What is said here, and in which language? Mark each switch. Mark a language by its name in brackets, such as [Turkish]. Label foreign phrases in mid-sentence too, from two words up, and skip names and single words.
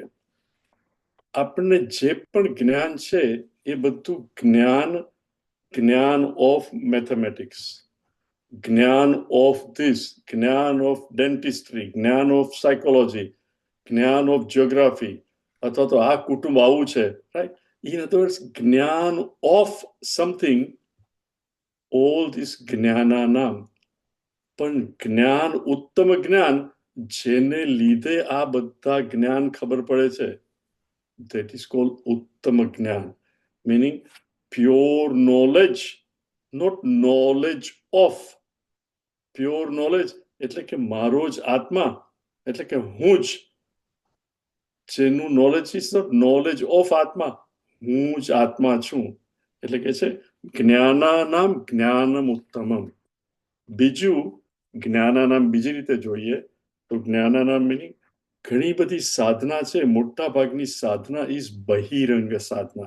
[Gujarati] આપણને જે પણ જ્ઞાન છે એ બધું જ્ઞાન [English] of mathematics, [Gujarati] જ્ઞાન [English] of this, [Gujarati] જ્ઞાન [English] of dentistry, [Gujarati] જ્ઞાન [English] of psychology, [Gujarati] જ્ઞાન [English] of geography, [Gujarati] અથવા તો આ કુટુંબ આવું છે, રાઈટ? [English] in other words, જ્ઞાન of something, all this જ્ઞાનાનામ. [Gujarati] પણ જ્ઞાન, ઉત્તમ જ્ઞાન, જેને લીધે આ બધા જ્ઞાન ખબર પડે છે, [English] that is called [Gujarati] ઉત્તમ જ્ઞાન, [English] meaning pure knowledge, not knowledge of. Pure knowledge [Gujarati] એટલે કે મારો જ આત્મા, એટલે કે હું જ, જેનું [English] knowledge is not knowledge of [Gujarati] આત્મા, હું જ આત્મા છું. એટલે કે છે [Sanskrit] જ્ઞાનાનામ જ્ઞાનમ ઉત્તમમ. [Gujarati] બીજું, જ્ઞાનાનામ બીજી રીતે જોઈએ તો જ્ઞાનાનામ meaning ઘણી બધી સાધના છે, મોટા ભાગની સાધના ઇઝ બહિરંગ સાધના.